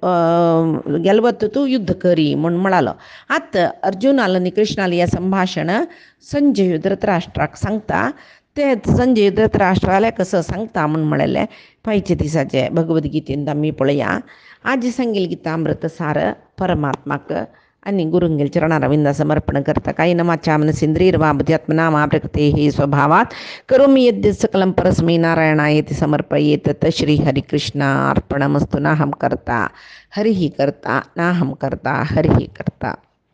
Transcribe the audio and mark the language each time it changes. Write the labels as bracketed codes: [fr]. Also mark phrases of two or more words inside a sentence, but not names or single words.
[kok] गेलवत तूं युद्ध करी म्हूण म्हणालो आतां अर्जुनाल आनी कृष्णाल हें संभाशण संजय धृतराष्ट्राक सांगता ते संजय धृतराष्ट्राले कसो सांगता म्हूण म्हळेलें पांयचे दिसाचे भगवद्गीतेंत आमी पळया आज सांगेल गीतामृत सार परमात्माक आनी गुरुंगेल चरणारविंदा समर्पण करता [sa] कायेन वाचा मनसेन्द्रियर्वा बुद्ध्यात्मना मा प्रकृतेः स्वभावात् करोमि यद्यत् सकलं परस्मै नारायणायेति समर्पयेत् तत् श्री हरिकृष्णार्पणमस्तु नाहं कर्ता हरिः कर्ता नाहं कर्ता हरिः कर्ता।